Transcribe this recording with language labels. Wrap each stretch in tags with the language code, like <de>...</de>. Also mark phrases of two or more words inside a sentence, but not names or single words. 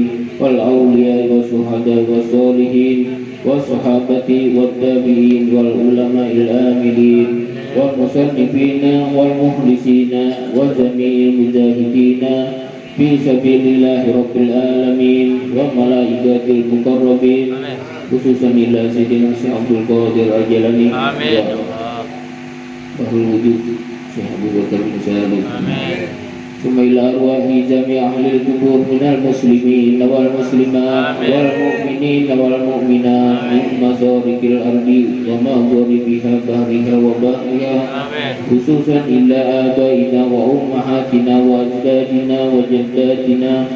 <ar>والأولياء والشهداء والصالحين والصحابة والتابعين والعلماء العاملين والمصنفين والمخلصين وجميع المجاهدين في سبيل الله رب العالمين وملائكة المقربين خصوصا إلى سيدنا Syekh Abdul Qadir Al-Jilani Amin. Bahul Wujud Syekh Abu Bakar bin Salim Amin. ثم إلى أرواح جميع أهل القبور من المسلمين والمسلمات والمؤمنين والمؤمنات من مشارق الأرض ومغاربها بحرها وبحرها خصوصا إلى آبائنا وأمهاتنا وأجدادنا وجداتنا</ar>